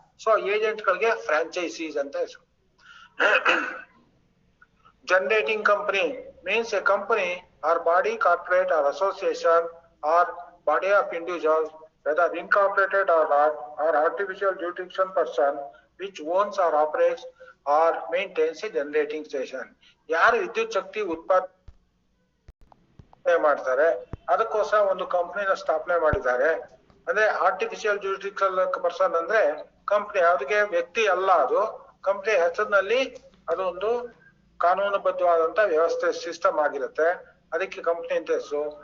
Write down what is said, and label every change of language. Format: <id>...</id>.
<kn>So agent ಗಳಿಗೆ franchises ಅಂತ ಹೆಸರು.</kn> <en>Generating company means a company or body, corporate or association or body of individuals, whether incorporated or not, or artificial jurisdiction person which owns or operates or maintains a generating station.</en> <kn>ಯಾರು ವಿದ್ಯುತ್ ಶಕ್ತಿ ಉತ್ಪಾದನೆ ಮಾಡ್ತಾರೆ ಅದಕ್ಕೋಸ್ಕರ ಒಂದು ಕಂಪನಿನ ಸ್ಥಾಪನೆ ಮಾಡಿದ್ದಾರೆ. ಅಂದ್ರೆ ಆರ್ಟಿಫಿಷಿಯಲ್ ಜೂರಿಸ್ಡಿಕ್ಷನ್ ಪರ್ಸನ್ ಅಂದ್ರೆ ಕಂಪನಿ, ಅದಕ್ಕೆ ವ್ಯಕ್ತಿ ಅಲ್ಲ, ಅದು ಕಂಪನಿ ಹೆಸರಿನಲ್ಲಿ ಅದೊಂದು ಕಾನೂನುಬದ್ಧವಾದಂತ ವ್ಯವಸ್ಥೆ ಸಿಸ್ಟಮ್ ಆಗಿರುತ್ತೆ, ಅದಕ್ಕೆ ಕಂಪನಿ ಅಂತ ಹೆಸರು.</kn>